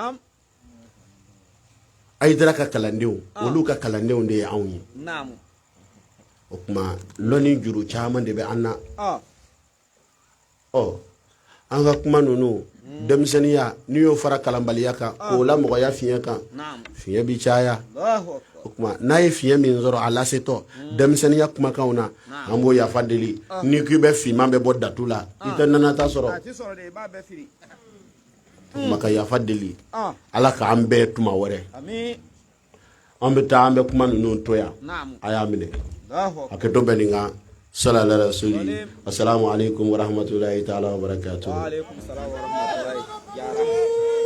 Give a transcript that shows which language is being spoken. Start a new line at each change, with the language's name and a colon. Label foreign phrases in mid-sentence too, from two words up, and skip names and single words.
Bambara: Aïdara ka kalandenw olu ka kalandenw de ye anw ye o kuma lɔnni juru caman de bɛ an na an ka kuma ninnu denmisɛnniya n'i y'o fara kalanbaliya kan k'o la mɔgɔya fiɲɛ kan fiɲɛ bi caya o kuma n'a ye fiɲɛ min sɔrɔ a lasetɔ denmisɛnniya kumakanw na an b'o yafa deli n'i k'i bɛ finman bɛ bɔ datu la i tɛ nanata sɔrɔ o kuma ka yafa deli ala k'an bɛɛ tuma wɛrɛ an bɛ taa an bɛ kuma ninnu to yan a y'a minɛ a kɛ to bɛ nin kan
Arabic: صلى الله عليه وسلم السلام عليكم ورحمة الله تعالى وبركاته.